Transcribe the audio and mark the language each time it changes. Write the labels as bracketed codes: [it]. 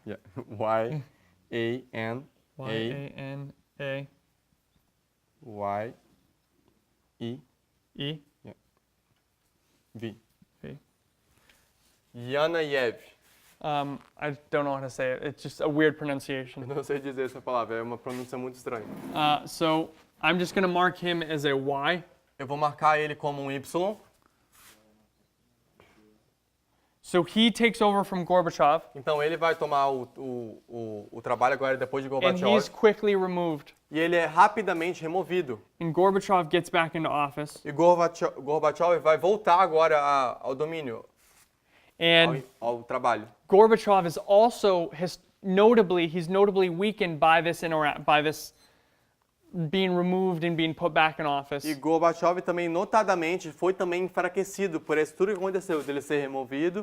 [en] Yeah. Y-A-N-A. Y-A-N-A. Y-E. E. V. V. Yanayev. I don't know how to say it. It's just a weird pronunciation. [pt] Eu não sei dizer essa palavra, é uma pronúncia muito estranha. [en] So I'm just going to mark him as a Y. [pt] Eu vou marcar ele como um Y. [en] So he takes over from Gorbachev, [pt] Então ele vai tomar o trabalho agora depois de [en] and he's [pt] Gorbachev. [en] quickly removed. [pt] E ele é rapidamente removido. [en] And Gorbachev gets back into office. [pt] E Gorbachev vai voltar agora ao domínio, [en] And [pt] ao trabalho. [en] Gorbachev is also he's notably weakened by this being removed and being put back in office. [pt] E Gorbachev também, notadamente, foi também enfraquecido por isso tudo que aconteceu, dele ser removido